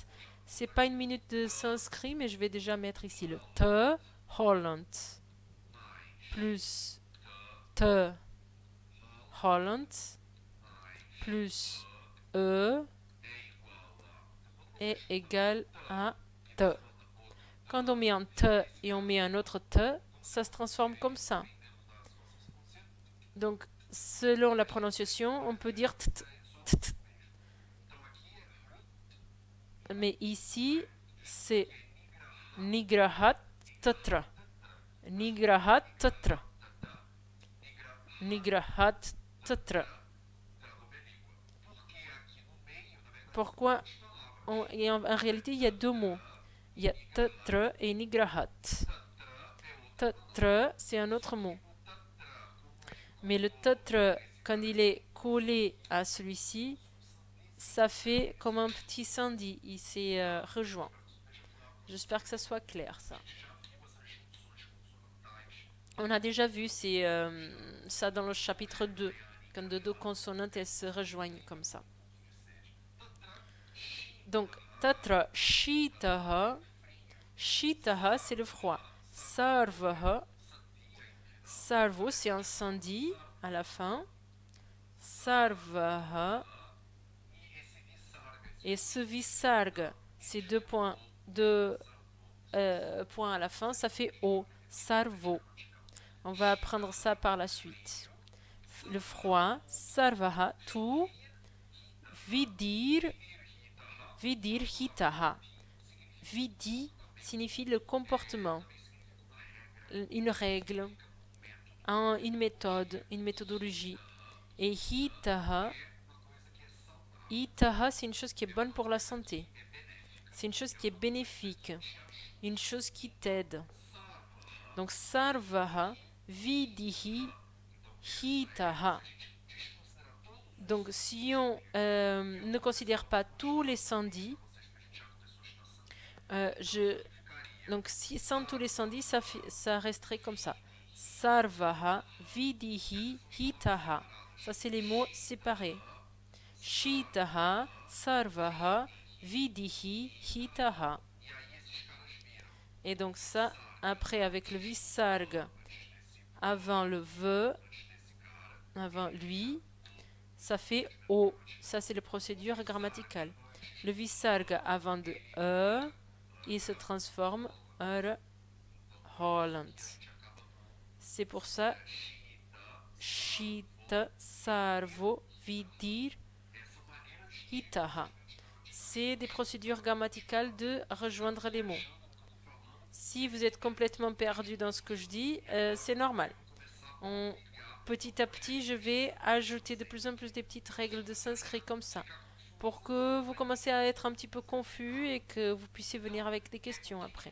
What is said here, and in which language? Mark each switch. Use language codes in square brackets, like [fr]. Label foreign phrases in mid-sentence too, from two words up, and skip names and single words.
[fr] C'est pas une minute de sanskrit, mais je vais déjà mettre ici le te, Holland, plus te, Holland, plus est égal à te. Quand on met un te et on met un autre te, ça se transforme comme ça. Donc, selon la prononciation, on peut dire t. Mais ici, c'est [sa] nigrahat tatra. Nigrahat tatra. Nigrahat tatra. [fr] Pourquoi en réalité, il y a 2 mots. Il y a tatra et nigrahat. Tatra, c'est un autre mot. Mais le tatra, quand il est collé à celui-ci, ça fait comme un petit sandhi. Il s'est rejoint. J'espère que ça soit clair, ça. On a déjà vu ça dans le chapitre 2, quand de 2 consonantes elles se rejoignent comme ça. Donc, [sa] tatra shitaha. [fr] Shitaha, c'est le froid. Sarvaha. Sarvo, c'est un sandhi à la fin. Sarvaha. Et ce visarga, c'est 2 points, points à la fin, ça fait O, sarvo. On va apprendre ça par la suite. Le froid, sarvaha, tout, [sa] vidir hitaha. [fr] Vidi signifie le comportement, une règle, une méthode, une méthodologie. Et hitaha, c'est une chose qui est bonne pour la santé. C'est une chose qui est bénéfique. Une chose qui t'aide. Donc, [sa] sarvaha, vidihi, hitaha. [fr] Donc, si on ne considère pas tous les sandhis, donc sans tous les sandhis, ça resterait comme ça. [sa] Sarvaha, vidihi, hitaha. [fr] Ça, c'est les mots séparés. [sa] Shitaha, sarvaha, vidihi, hitaha. [fr] Et donc ça, après, avec le visarga, avant le ve, avant lui, ça fait o. Ça, c'est la procédure grammaticale. Le visarga avant de il se transforme en Holland. C'est pour ça, [sa] shita, sarvo, vidir, hitaha. [fr] C'est des procédures grammaticales de rejoindre les mots. Si vous êtes complètement perdu dans ce que je dis, c'est normal. Petit à petit, je vais ajouter de plus en plus des petites règles de sanskrit comme ça, pour que vous commencez à être un petit peu confus et que vous puissiez venir avec des questions après.